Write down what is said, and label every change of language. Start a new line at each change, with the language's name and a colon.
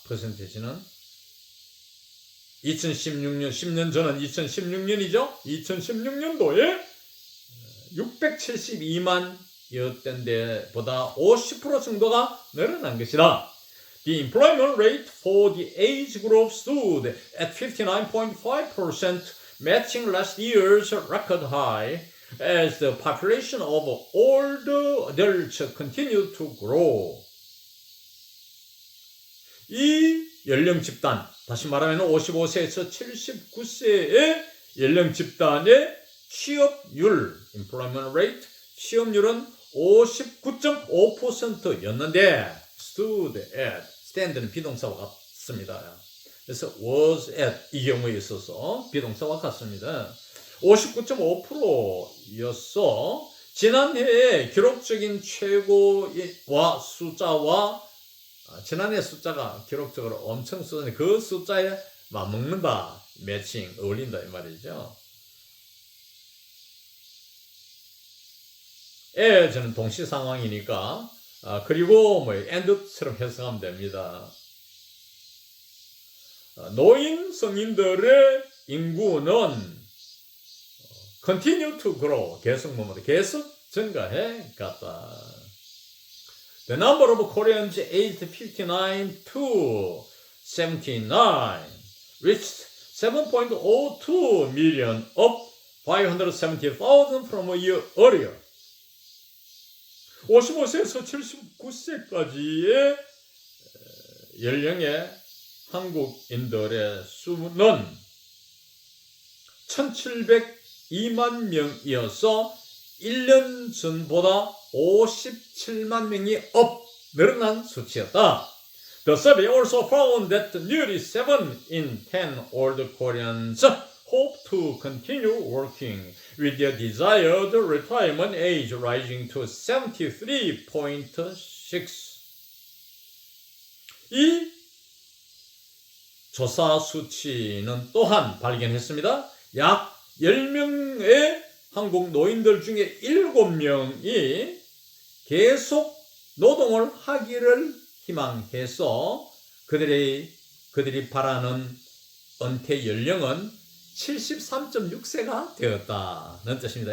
Korean: 퍼센테이지는 2016년 10년 전은 2016년이죠. 2016년도에 672만 이었던 데보다 50% 정도가 늘어난 것이다.
English: The employment rate for the age group stood at 59.5%, matching last year's record high, as the population of older adults continued to grow.
Korean: 이 연령 집단, 다시 말하면 55세에서 79세의 연령 집단의 취업률,
English: employment rate,
Korean: 취업률은 59.5%였는데
English: stood at,
Korean: stand는 비동사와 같습니다. 그래서
English: was at
Korean: 이 경우에 있어서 비동사와 같습니다. 59.5%였어. 지난해의 기록적인 최고와 숫자와 지난해 숫자가 기록적으로 엄청 쏟았는데 그 숫자에 맞먹는다, 매칭, 어울린다 이 말이죠. 저는 동시 상황이니까 그리고 and처럼 해석하면 됩니다. 노인 성인들의 인구는
English: continue to grow,
Korean: 계속 증가해 갔다.
English: The number of Koreans aged 59 to 79 reached 7.02 million, up 570,000 from a year earlier.
Korean: 55세에서 79세까지의 연령의 한국인들의 수는 1,702만 명이어서 1년 전보다 57만 명이 늘어난 수치였다.
English: The survey also found that nearly 7 in 10 older Koreans hope to continue working, with their desired retirement age rising to 73.6.
Korean: 이 조사 수치는 또한 발견했습니다. 약 10명의 한국 노인들 중에 7명이 계속 노동을 하기를 희망해서 그들이 바라는 은퇴 연령은 73.6세가 되었다는 뜻입니다.